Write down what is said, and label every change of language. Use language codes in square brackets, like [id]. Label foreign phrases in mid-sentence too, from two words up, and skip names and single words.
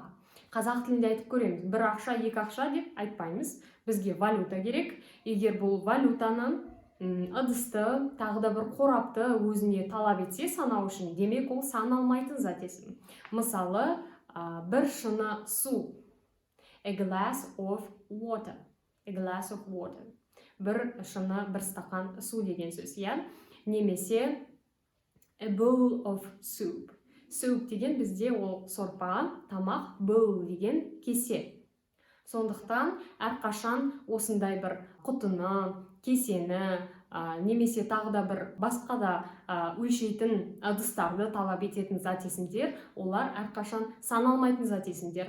[kk] Қазақ тілінде айтып көреміз. 1 ақша, 2 ақша деп айтпаймыз. Бізге валюта керек. Егер бұл валютаны ыдысты, тағы да бір қорапты өзіне талап етсе санау үшін, демек ол саналмайтын зат есім. Мысалы, 1 шыны су, [en] a glass of water, [kk] 1 шыны, 1 стақан су деген сөз, Немесе [en] a bowl of soup. [kk] Soup деген бізде ол сорпа, тамақ, bowl деген кесе. Сондықтан әрқашан осындай бір құтыны, кесені, немесе тағы да бір басқа да өлшейтін ыдыстарды талап ететін зат есімдер, олар әрқашан саналмайтын зат есімдер.